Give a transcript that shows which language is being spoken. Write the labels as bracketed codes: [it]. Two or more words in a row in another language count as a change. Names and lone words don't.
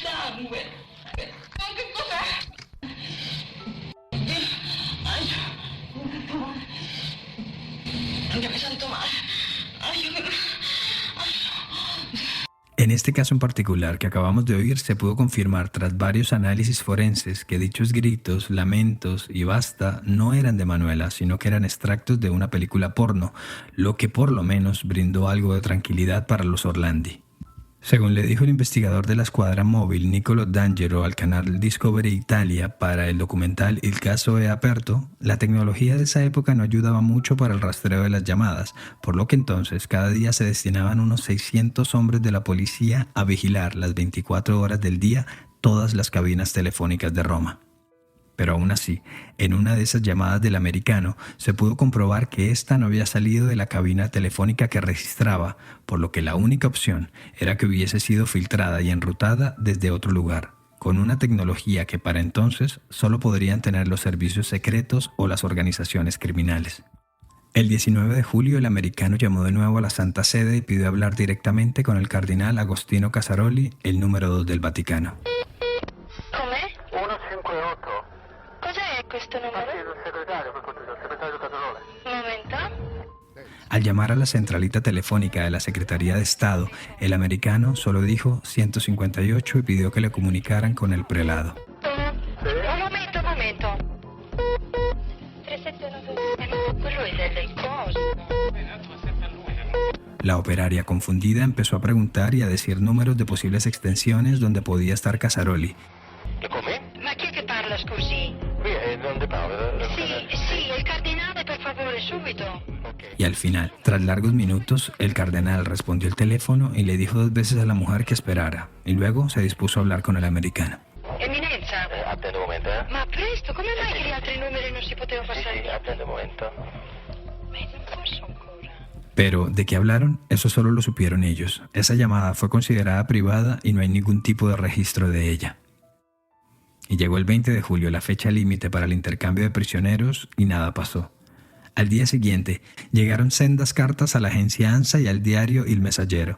[es] En este caso en particular que acabamos de oír, se pudo confirmar tras varios análisis forenses que dichos gritos, lamentos y basta no eran de Manuela, sino que eran extractos de una película porno, lo que por lo menos brindó algo de tranquilidad para los Orlandi. Según le dijo el investigador de la escuadra móvil Niccolo D'Angelo al canal Discovery Italia para el documental Il caso è aperto, la tecnología de esa época no ayudaba mucho para el rastreo de las llamadas, por lo que entonces cada día se destinaban unos 600 hombres de la policía a vigilar las 24 horas del día todas las cabinas telefónicas de Roma. Pero aún así, en una de esas llamadas del americano se pudo comprobar que ésta no había salido de la cabina telefónica que registraba, por lo que la única opción era que hubiese sido filtrada y enrutada desde otro lugar, con una tecnología que para entonces solo podrían tener los servicios secretos o las organizaciones criminales. El 19 de julio el americano llamó de nuevo a la Santa Sede y pidió hablar directamente con el cardenal Agostino Casaroli, el número 2 del Vaticano. [it] Come? 158. Cos'è questo numero? Il segretario, per cortesia, il segretario Casalone. Un momento. [es] Al llamar a la centralita telefónica de la Secretaría de Estado, el americano solo dijo 158 y pidió que le comunicaran con el prelado. [it] Un momento. 3792. Quello è delle cose. [es] La operaria, confundida, empezó a preguntar y a decir números de posibles extensiones donde podía estar Casaroli. [it] Come? Ma chi è che parla, scusi? Qui è donde parla. Sì, il cardinale, per favore, subito. [es] Y al final, tras largos minutos, el cardenal respondió el teléfono y le dijo 2 veces a la mujer que esperara, y luego se dispuso a hablar con el americano. [it] Eminenza. Attende un momento, Ma presto, come mai che gli altri numeri non si poteva passare? Sì, attende un momento. Ma non posso ancora. [es] Pero, ¿de qué hablaron? Eso solo lo supieron ellos. Esa llamada fue considerada privada y no hay ningún tipo de registro de ella. Y llegó el 20 de julio, la fecha límite para el intercambio de prisioneros, y nada pasó. Al día siguiente, llegaron sendas cartas a la agencia ANSA y al diario Il Messaggero.